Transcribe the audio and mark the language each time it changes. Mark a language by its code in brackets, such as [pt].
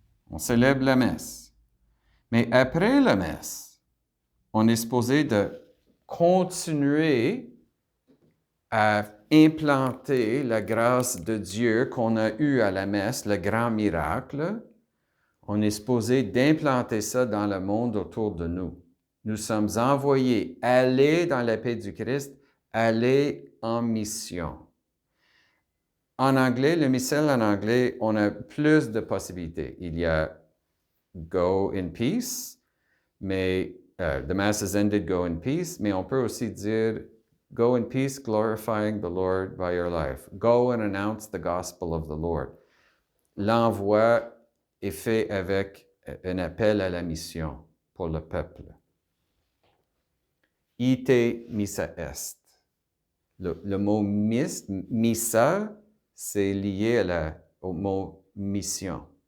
[fr] On célèbre la messe. Mais après la messe, on est supposé de continuer à implanter la grâce de Dieu qu'on a eue à la messe, le grand miracle. On est supposé d'implanter ça dans le monde autour de nous. Nous sommes envoyés aller dans la paix du Christ, aller en mission. En anglais, le missel en anglais, on a plus de possibilités. Il y a [en] go in peace, [fr] mais [en] the mass has ended, go in peace, [fr] mais on peut aussi dire [en] go in peace, glorifying the Lord by your life. Go and announce the gospel of the Lord. [fr] L'envoi est fait avec un appel à la mission pour le peuple. [la] Ite missa est. [fr] Le mot missa, c'est lié au mot mission.